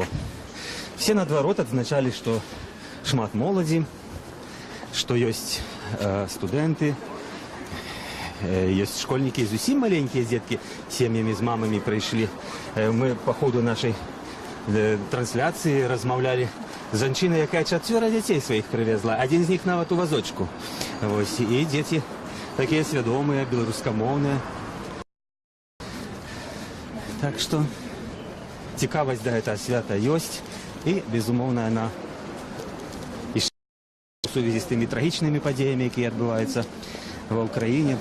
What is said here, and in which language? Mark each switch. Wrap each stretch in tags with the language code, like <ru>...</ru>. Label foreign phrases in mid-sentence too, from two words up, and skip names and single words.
<ru>Все наоборот отзначали, что шмат молоді, что есть студенты, есть школьники, зусім маленькие детки, семьями с мамами пришли. Мы по ходу нашей трансляции</ru> <be>размовляли з жанчынай, якая 4 дзяцей сваіх прывезла. Адзін з них нават у вазочку. Вось, і дзеці такія свядомыя, беларускамоўныя. Так што цікавасць да гэтага свята ёсць, і, безумоўна, яна і у сувязі з тымі трагічнымі падзеямі, якія адбываюцца ва ўкраіне.</be>